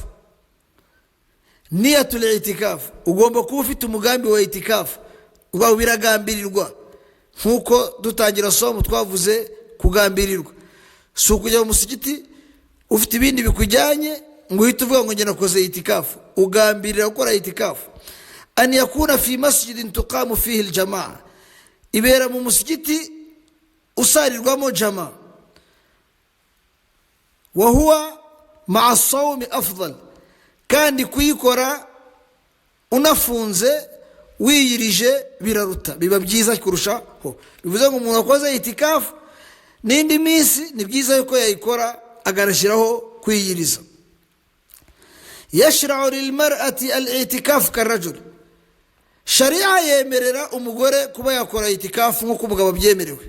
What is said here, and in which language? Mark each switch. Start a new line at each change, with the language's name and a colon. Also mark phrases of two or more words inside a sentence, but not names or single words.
Arabic: نية الاعتكاف,
Kinyarwanda: ugomba kuba ufite umugambi wa itikafu, uba biragambirirwa, nkuko dutangira somo twavuze kugambirirwa. Si ukujya mu musigiti ufite ibindi bikujyanye ngo uhite uvuga ngo njye nakoze itikafu. Ugambirira gukora itikafu.
Arabic: أن يكون في مسجد تقام فيه الجماعة,
Kinyarwanda: ibera mu musigiti usarirwamo jamaa.
Arabic: وهو مع الصوم أفضل,
Kinyarwanda: kandi kuyikora unafunze wiyirije biraruta, biba byiza kurushaho. Bivuze ngo umuntu akoze itikafu n'indi minsi ni byiza yuko yayikora agarashyiraho kwiyiriza.
Arabic: يشرع للمرأة الاعتكاف كالرجل,
Kinyarwanda: sharia yemerera umugore kuba yakora itikafu nk'uko umugabo abyemerewe.